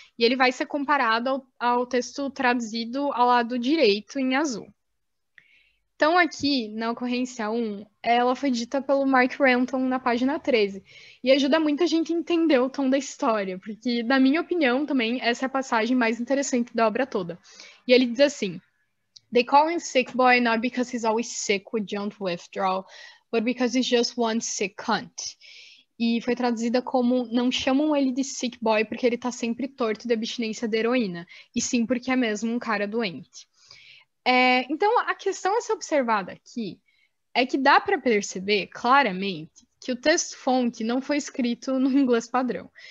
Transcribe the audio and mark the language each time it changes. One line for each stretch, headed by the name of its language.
Portuguese: E ele vai ser comparado ao texto traduzido ao lado direito, em azul. Então, aqui, na ocorrência 1, ela foi dita pelo Mark Renton na página 13. E ajuda muito a gente a entender o tom da história, porque, na minha opinião, também, essa é a passagem mais interessante da obra toda. E ele diz assim:
English: They call him sick boy not because he's always sick with John withdrawal, but because he's just one sick cunt.
Portuguese: E foi traduzida como não chamam ele de sick boy porque ele tá sempre torto de abstinência de heroína, e sim porque é mesmo um cara doente. Então, a questão a ser observada aqui é que dá para perceber claramente que o texto-fonte não foi escrito no inglês padrão.